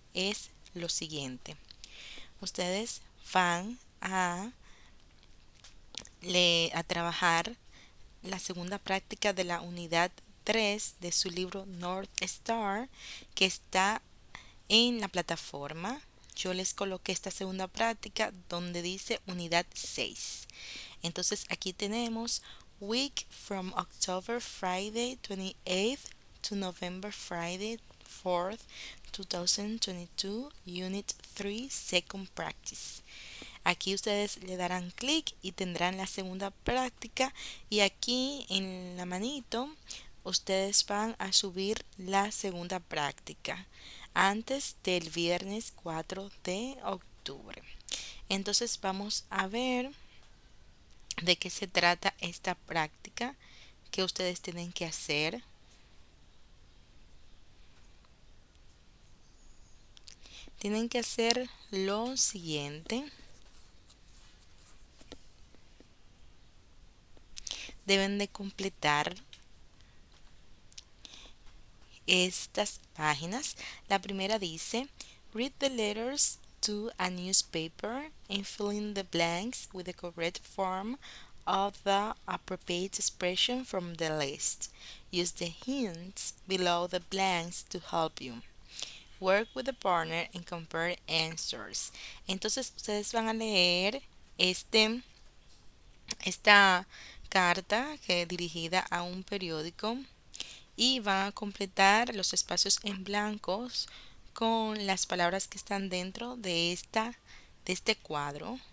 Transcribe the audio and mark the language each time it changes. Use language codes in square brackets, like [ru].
[es] Es lo siguiente. Ustedes van a trabajar la segunda práctica de la unidad 3 de su libro North Star, que está en la plataforma. Yo les coloqué esta segunda práctica donde dice unidad 6. Entonces aquí tenemos [en] week from October Friday 28th to November Friday 4th 2022 Unit 3 Second Practice. [es] Aquí ustedes le darán clic y tendrán la segunda práctica y aquí en la manito ustedes van a subir la segunda práctica antes del viernes 4 de octubre. Entonces vamos a ver de qué se trata esta práctica que ustedes tienen que hacer. Tienen que hacer lo siguiente. Deben de completar estas páginas. La primera dice, [en] read the letters to a newspaper and fill in the blanks with the correct form of the appropriate expression from the list. Use the hints below the blanks to help you. Work with a partner and compare answers. [es] Entonces ustedes van a leer esta carta que es dirigida a un periódico y van a completar los espacios en blancos con las palabras que están dentro de este cuadro.